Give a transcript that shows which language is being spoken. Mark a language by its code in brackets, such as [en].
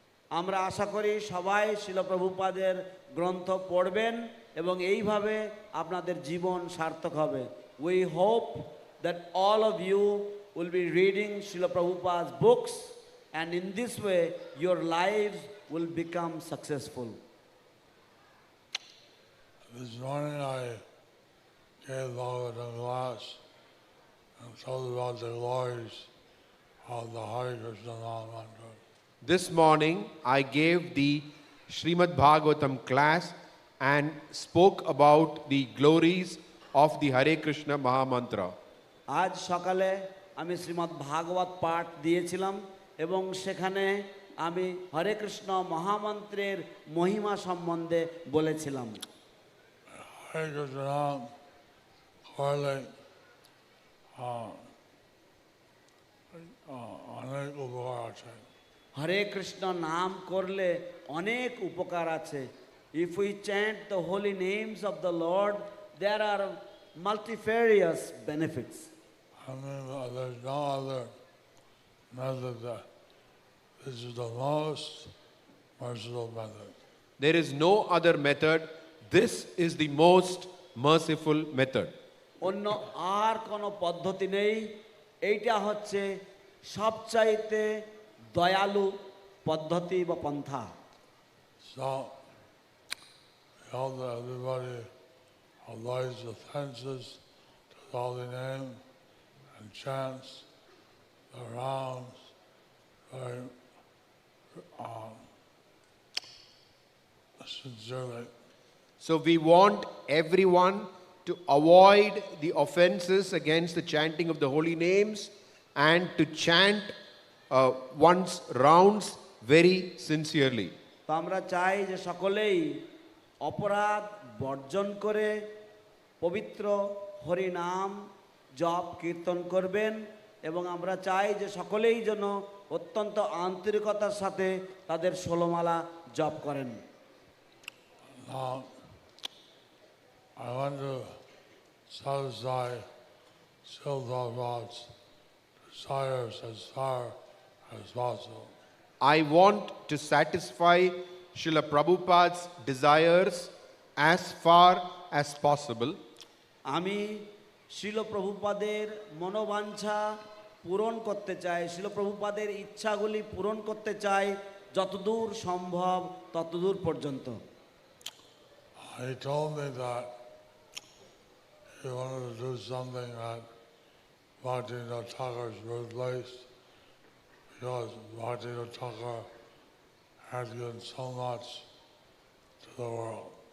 [bn] আমরা আশা করি সবাই শিল প্রভুপাদের গ্রন্থ পড়বেন এবং এইভাবে আপনাদের জীবন সার্থক হবে। [en] We hope that all of you will be reading Shrila Prabhupada's books and in this way your lifes will become successful. This morning I gave Bhagavatam class and told about the glories of the Hare Krishna Maha Mantra. This morning I gave the Srimad Bhagavatam class and spoke about the glories of the Hare Krishna Maha Mantra. [bn] আজ সকালে আমি শ্রীমদ্ ভাগবত পাঠ দিয়েছিলাম এবং সেখানে আমি হরে কৃষ্ণ মহামন্ত্রের মহিমা সম্বন্ধে বলেছিলাম। Hare Krishna করলে অনেক উপকার আছে। হরে কৃষ্ণ নাম করলে অনেক উপকার আছে। [en] If we chant the holy names of the lord there are multifarious benefits. I mean, there's no other method that this is the most merciful method. There is no other method. This is the most merciful method. [bn] অন্য আর কোনো পদ্ধতি নেই। এইটা হচ্ছে সবচাইতে দয়ালু পদ্ধতি বা পন্থা। [en] So, we hope that everybody avoids the offenses to the holy name and chants the rounds very sincerely. So we want everyone to avoid the offenses against the chanting of the holy names and to chant one's rounds very sincerely. [bn] তো আমরা চাই যে সকলেই অপরাধ বর্জন করে পবিত্র হরি নাম জপ কীর্তন করবেন এবং আমরা চাই যে সকলেই যেন অত্যন্ত আন্তরিকতার সাথে তাদের ষোলমালা জপ করেন। [en] Now, I want to satisfy Prabhupada's desires as far as possible. I want to satisfy Srila Prabhupada's desires as far as possible. [bn] আমি শিল প্রভুপাদের মনোবাঞ্ছা পূরণ করতে চাই, শিল প্রভুপাদের ইচ্ছাগুলি পূরণ করতে চাই যতদূর সম্ভব ততদূর পর্যন্ত। [en] He told me that he wanted to do something at Bhaktivinoda Thakur's birthplace because Bhaktivinoda Thakur has given so much to the world.